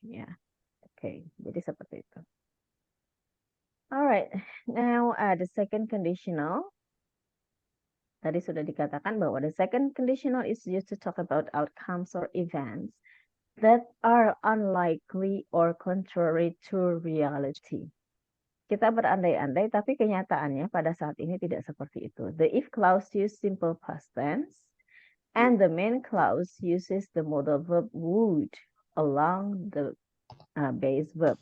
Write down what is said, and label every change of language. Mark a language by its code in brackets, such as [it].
[en] Ya, okay, [id] jadi seperti itu. [en] Alright, now the second conditional. [id] Tadi sudah dikatakan bahwa [en] the second conditional is used to talk about outcomes or events that are unlikely or contrary to reality. [id] Kita berandai-andai, tapi kenyataannya pada saat ini tidak seperti itu. [en] The if clause uses simple past tense, and the main clause uses the modal verb would along the base verb.